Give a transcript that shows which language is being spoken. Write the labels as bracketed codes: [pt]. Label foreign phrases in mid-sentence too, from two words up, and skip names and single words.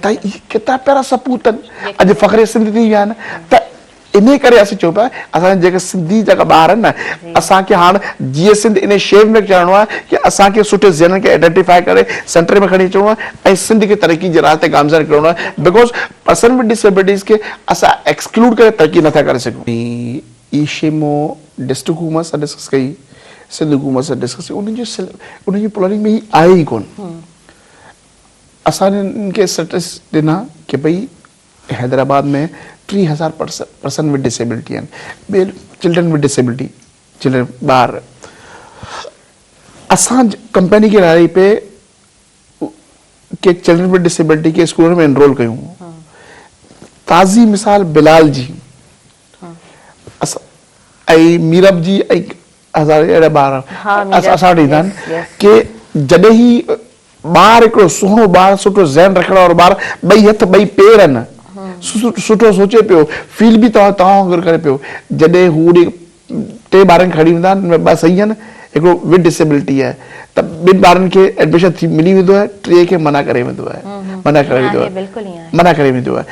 [sd] त इहे केतिरा प्यारा सपूत आहिनि, अॼु फ़ख़्रे सिंध थी विया आहिनि। त इन करे असीं चऊं पिया असांजे जेके सिंधी जेका ॿार आहिनि न, असांखे हाणे जीअं सिंध इन शेप में चढ़णो आहे कि असांखे सुठे ज़हननि खे आइडेंटिफाई करे सेंटर में खणी अचिणो आहे ऐं सिंध खे तरक़ी जे राह ते गामज़न करिणो आहे। [en] because person with disabilities [sd] खे असां एक्सक्लूड करे तरक़ी नथा करे सघूं। ई शइ मूं डिस्ट्रिक्ट हुकूमत सां डिस्कस कई, सिंध हुकूमत सां डिस्कस कई, उनजी प्लानिंग में ही आहे ई कोन। असां हिननि खे स्टेटस ॾिना कि भई हैदराबाद में 3000 [en] person with disability [sd] आहिनि, ॿिए [en] children with disability, [sd] चिल्ड्रन ॿार। असां कंपनी खे राई पे कि [en] children with disability [sd] के स्कूल में एनरोल कयूं। ताज़ी मिसाल बिलाल जी ऐं मीरब जी ऐं हज़ारे अहिड़ा ॿार असां वटि ईंदा आहिनि कि जॾहिं ही ॿार हिकिड़ो सुहिणो ॿार, सुठो ज़हन रखण वारो ॿार, ॿई हथ ॿई पेर आहिनि, सुठो सोचे पियो, फील बि तव्हां वांगुरु करे पियो, जॾहिं हू 3 ॿारनि खणी वेंदा आहिनि, 2 सही आहिनि, हिकिड़ो [en] with disability [sd] आहे, त 2 ॿारनि खे एडमिशन मिली वेंदो आहे, 3 खे मना करे वेंदो आहे, मना करे वेंदो आहे।